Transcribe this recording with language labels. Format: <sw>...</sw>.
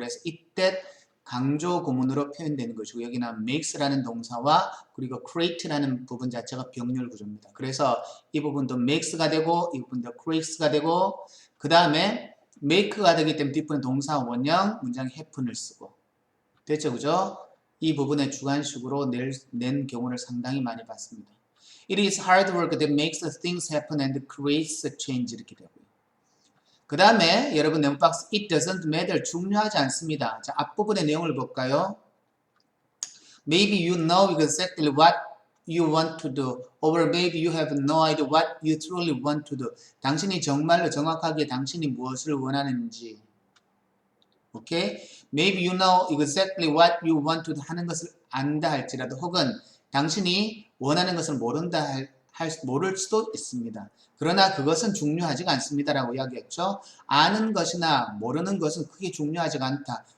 <ko>그래서 이때 강조 구문으로 표현되는 것이고 여기는 makes라는 동사와 그리고 create라는 부분 자체가 병렬 구조입니다. 그래서 이 부분도 makes가 되고 이 부분도 creates가 되고 그 다음에 make가 되기 때문에 뒷부분 동사 원형 문장에 happen을 쓰고 됐죠? 그죠? 이 부분의 주관식으로 낸 경우를 상당히 많이 봤습니다.</ko> <en>It is hard work that makes things happen and creates a change</en> <ko>이렇게 되고요. 그 다음에 여러분 네모 박스</ko> <en>It doesn't matter</en> <ko>중요하지 않습니다. 자 앞부분의 내용을 볼까요?</ko> <en>Maybe you know exactly what you want to do or maybe you have no idea what you truly want to do.</en> <ko>당신이 정말로 정확하게 당신이 무엇을 원하는지 오케이?</ko> <en>Maybe you know exactly what you want to do</en> <ko>하는 것을 안다 할지라도 혹은 당신이 원하는 것을 모를 수도 있습니다. 그러나 그것은 중요하지가 않습니다라고 이야기했죠. 아는 것이나 모르는 것은 크게 중요하지가 않다.</ko>